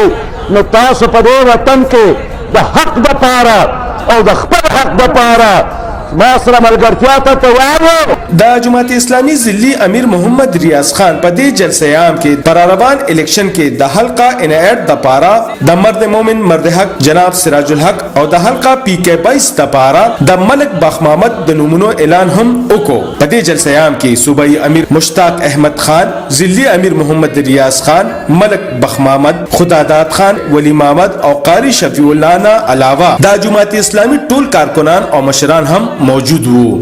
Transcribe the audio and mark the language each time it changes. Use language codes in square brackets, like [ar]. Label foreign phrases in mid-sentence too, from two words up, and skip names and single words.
[ps] نو تاسو په دې وطن کې د حق دپاره او د خپل حق دپاره ما سره ملګرتیا ته تیار یو. د جماعت اسلامي ضلعي امیر محمد ریاض خان په دې [ur] جلسه عام [ps] کې براروان الیکشن کې د حلقه انعیت د پاره د [ur] مرد مومن مرد حق [ps] جناب سراج الحق او د حلقه PK 22 د پاره د ملک بخ محمد د نومونو اعلان هم وکړو. په دې [ur] جلسه عام [ps] کې صوبایي امیر مشتاق احمد خان، ضلعي امیر محمد ریاض خان، ملک بخ محمد، خداداد خان، ولی محمد او قاری شفیع الله نه علاوه د جماعت اسلامي ټول کارکنان او مشران هم موجود وو.